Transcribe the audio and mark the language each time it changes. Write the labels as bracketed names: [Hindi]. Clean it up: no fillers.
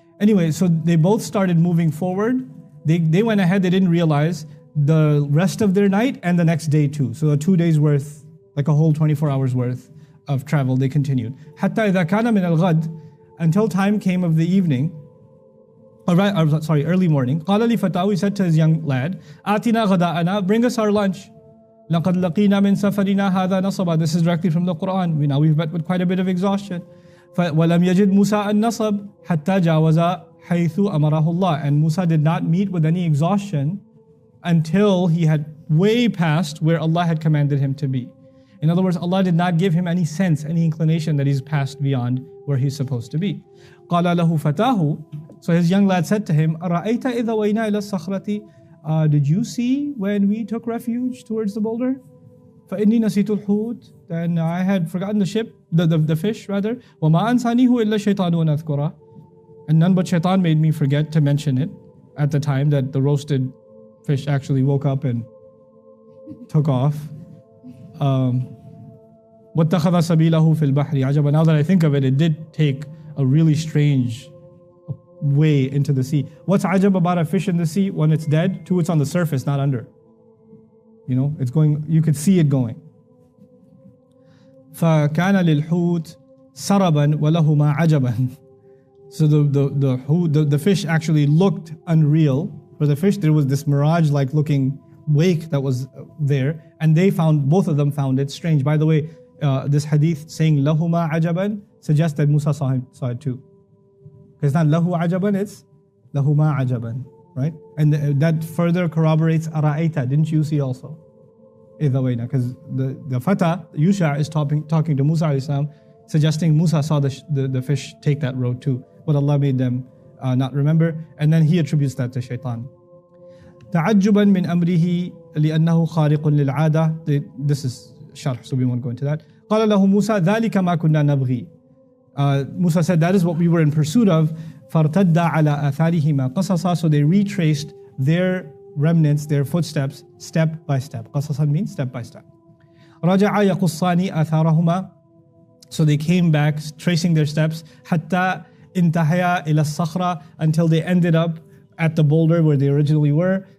[English] Anyway, so they both started moving forward. They went ahead, they didn't realize the rest of their night and the next day too. So 2 days worth, like a whole 24 hours worth of travel, they continued. [Arabic] حَتَّى إِذَا كَانَ مِنَ الْغَدِ. [English] Until time came of the evening. Early morning. [Arabic] قال لفتاه, [English] he said to his young lad, [Arabic] آتنا غداءنا, [English] bring us our lunch. [Arabic] لقد لقينا من سفرنا هذا نصبا. [English] This is directly from the Quran. We've met with quite a bit of exhaustion. [Arabic] ولم يجد موسى النصب حتى جاوز حيث أمره الله. [English] And Musa did not meet with any exhaustion until he had way past where Allah had commanded him to be. In other words, Allah did not give him any sense, any inclination that he's passed beyond where he's supposed to be. [Arabic] قال له فتاه, [English] so his young lad said to him, [Arabic] أرأيت إذا وينا إلى الصخرة, [English] did you see when we took refuge towards the boulder? [Arabic] فإني نسيت الحوت, [English] then I had forgotten the fish rather. [Arabic] وما أنسانيه إلا الشيطان أن أذكره, [English] and none but shaitan made me forget to mention it at the time that the roasted fish actually woke up and took off. [Arabic] واتخذ سبيله في البحر عجبا. [English] Now that I think of it, it did take a really strange way into the sea. What's ajab about a fish in the sea? When it's dead, two, it's on the surface, not under. It's going, you could see it going. [Arabic] فكان للحوت سربا ولهما عجبا. [English] So the fish actually looked unreal. For the fish, there was this mirage-like looking wake that was there, and both of them found it strange. By the way, this hadith saying lahuma ajaban suggests that Musa saw it too. It's not lahu ajaban, it's lahuma ajaban, right? And that further corroborates ara'aita, didn't you see also? Because the Fata, Yusha, is talking to Musa alayhi salam, suggesting Musa saw the fish take that road too, but Allah made them not remember, and then he attributes that to shaitan. [Arabic] تعجبا من أمره لأنه خارق للعادة. [English] This is sharh, so we won't go into that. [Arabic] قال له موسى ذلك ما كنا نبغي. [English] Musa said, that is what we were in pursuit of. [Arabic] فارتد على آثارهما قصصا. [English] So they retraced their remnants, their footsteps, step by step. قصصا means step by step. [Arabic] رجع يقصان آثارهما. [English] So they came back, tracing their steps, [Arabic] حتى انتهيا إلى الصخرة, [English] until they ended up at the boulder where they originally were.